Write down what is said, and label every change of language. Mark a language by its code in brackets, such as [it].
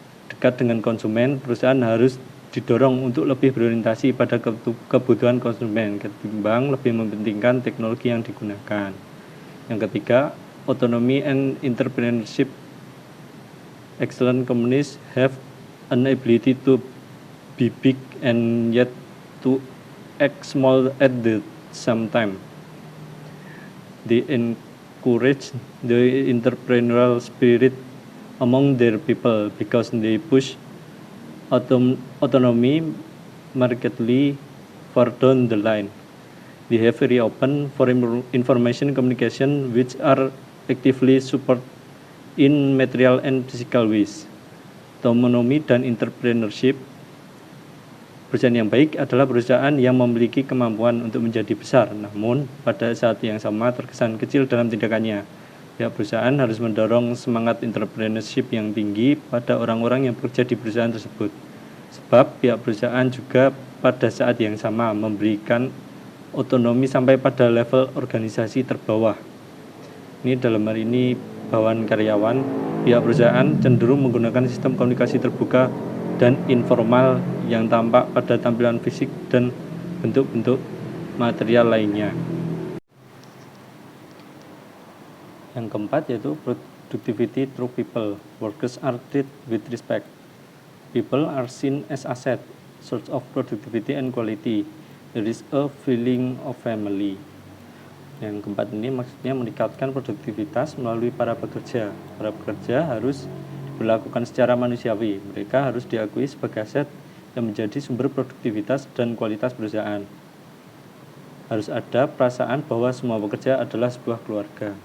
[id] Dekat dengan konsumen, perusahaan harus didorong untuk lebih berorientasi pada kebutuhan konsumen ketimbang lebih mementingkan teknologi yang digunakan. Yang ketiga, [en] autonomy and entrepreneurship. Excellent companies have an ability to be big and yet to act small at the same time. They encourage the entrepreneurial spirit among their people because they push autonomy markedly far down the line. They have very open for information communication which are actively support in material and physical ways. [id] Autonomy dan entrepreneurship. Perusahaan yang baik adalah perusahaan yang memiliki kemampuan untuk menjadi besar, namun pada saat yang sama terkesan kecil dalam tindakannya. Pihak perusahaan harus mendorong semangat entrepreneurship yang tinggi pada orang-orang yang bekerja di perusahaan tersebut. Sebab pihak perusahaan juga pada saat yang sama memberikan otonomi sampai pada level organisasi terbawah. Ini dalam hal ini bawahan karyawan, pihak perusahaan cenderung menggunakan sistem komunikasi terbuka dan informal yang tampak pada tampilan fisik dan bentuk-bentuk material lainnya. Yang keempat yaitu [en] productivity through people. Workers are treated with respect. People are seen as asset, source of productivity and quality. There is a feeling of family. [id] Yang keempat ini maksudnya meningkatkan produktivitas melalui para pekerja. Para pekerja harus diperlakukan secara manusiawi. Mereka harus diakui sebagai aset yang menjadi sumber produktivitas dan kualitas perusahaan. Harus ada perasaan bahwa semua pekerja adalah sebuah keluarga.